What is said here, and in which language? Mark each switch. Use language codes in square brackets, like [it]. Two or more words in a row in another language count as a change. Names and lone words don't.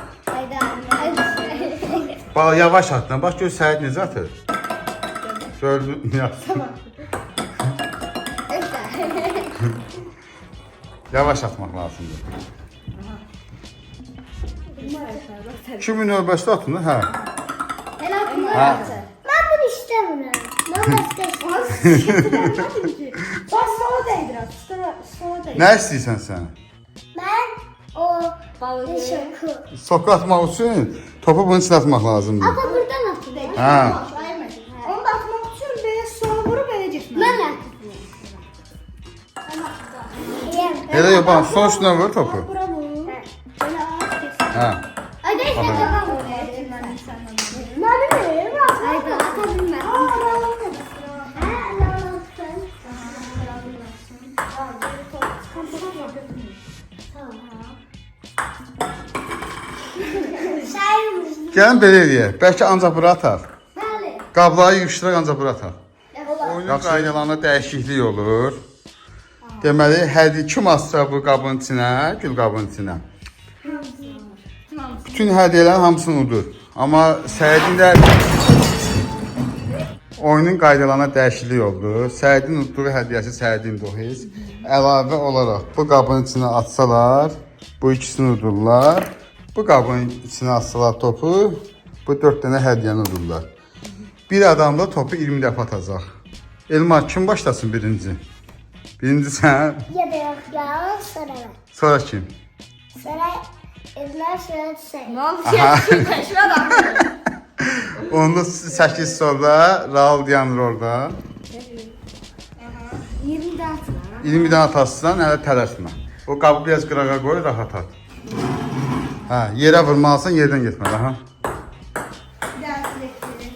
[tr] Haydi. [az] Bax, yavaş atdan. Bax, gör Səid necə atır. Gördün, yapsın. Yavaş atmaq lazımdır. Kimin növbəsi atın, hə? Ha. [tr] Ben bunu istemiyorum. Ben başka Bak sola değdir at. Sola değdir. [az] Nə istəyirsən sən? [tr] Ben o şoku. [az] Soka atmaq üçün topu [tr] bunun içine [az] atmaq lazımdır. [tr] Ama buradan atayım. [az] Hə. [tr] Onu da atmak için böyle sola vurup böyle gitmez. Ben atayım. [az] Elə yox, bax, sol üstünə vur topu. Bura vur. [tr] Böyle at kesin. [az] Hə. [tr] Hadi işte babam buraya. Ben de Haydi atayım ben. Sayılmıyor. [az] Gəlin belə eləyək. Bəlkə ancaq bura ataq. Bəli. Qabları yığışdıraq ancaq bura ataq. Olar. Oyunun qaydalarına dəyişiklik olur. Deməli, kim atsa bu qabın içinə, gül qabın içinə. Bütün hədiyyələrin hamısını udur. Amma Səidin də oyunun qaydalarına dəyişiklik oldu. Səidin udduğu hədiyyəsi Səidindir o heç. Əlavə olaraq bu qabın içinə atsalar, bu ikisini udurlar. Bu qabın içine asılar topu. Bu 4 dənə hədiyyəni udurlar. Bir adam da topu 20 dəfə atacaq. Elmar kim başlasın birinci? Birinci sən, [tr] Ya da yok ya. Sonra ben. [az] sonra kim? [tr] Sonra Ezler sonra sen. Ne oldu? Teşvik adam. [az] Onda 8 sonra Raul dayanır orada. [tr] 20 daha. [az] 20 dənə atarsan, hələ tələsmə. O qabı biraz qırağa qoy, rahat at. Hə, yerə vurmalısan, yerdən getməli, aha. [tr] Bir daha sürekli.